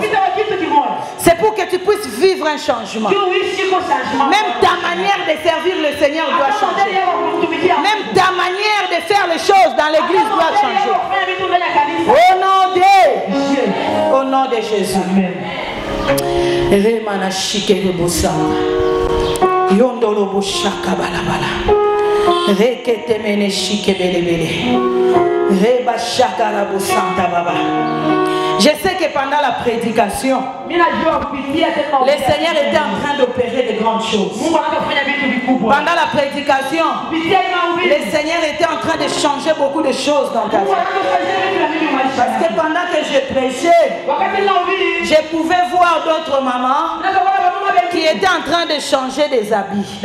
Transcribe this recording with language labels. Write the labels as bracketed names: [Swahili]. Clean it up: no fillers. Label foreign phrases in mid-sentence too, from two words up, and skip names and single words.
[French] C'est pour que tu puisses vivre un changement. Même ta manière de servir le Seigneur doit changer. Même ta manière de faire les choses dans l'église doit changer. Au nom de Jésus. Yondolo bushaka balabala. Rekete mene shike belebele. Reba shaka la busanta baba. Je sais que pendant la prédication, le Seigneur était en train d'opérer de grandes choses. Pendant la prédication, le Seigneur était en train de changer beaucoup de choses dans ta vie. Parce que pendant que je prêchais, je pouvais voir d'autres mamans qui étaient en train de changer des habits.